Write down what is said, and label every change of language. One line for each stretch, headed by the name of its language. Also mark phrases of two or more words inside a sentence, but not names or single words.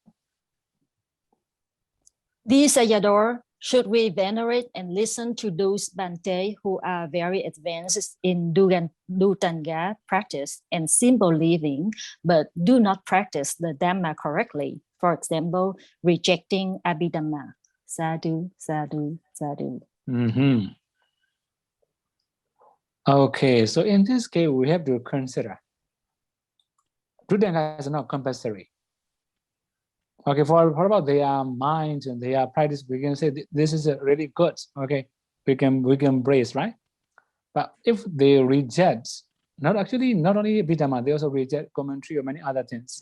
English: Dear Sayadaw, should we venerate and listen to those Bhante who are very advanced in Dhutanga practice and simple living, but do not practice the Dhamma correctly? For example, rejecting Abhidhamma.
Pali: Sadhu, sadhu, sadhu.
English: Okay, so in this case, we have to consider Dhutanga is not compulsory. Okay, for about their mind and their practice, we can say this is really good. Okay, we can embrace, right? But if they reject, not only Abhidhamma, they also reject commentary or many other things.